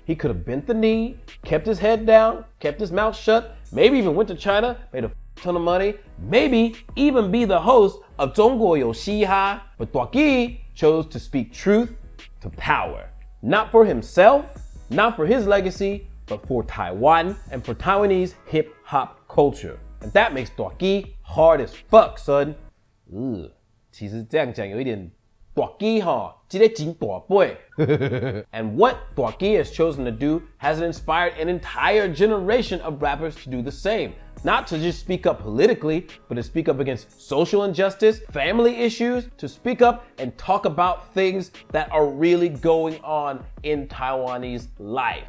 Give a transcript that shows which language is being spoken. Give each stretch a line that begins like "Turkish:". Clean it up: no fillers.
English: He could have bent the knee, kept his head down, kept his mouth shut, maybe even went to China, made a ton of money, maybe even be the host of 中国有嘻哈. But Tuaki chose to speak truth to power. Not for himself, not for his legacy, but for Taiwan and for Taiwanese hip-hop culture. And that makes Tuaki hard as fuck, son.
Chinese: 其实这样讲有一点 Tuaki 哈，这个真大杯。
English: And what Tuaki has chosen to do has inspired an entire generation of rappers to do the same. Not to just speak up politically, but to speak up against social injustice, family issues, to speak up and talk about things that are really going on in Taiwanese life.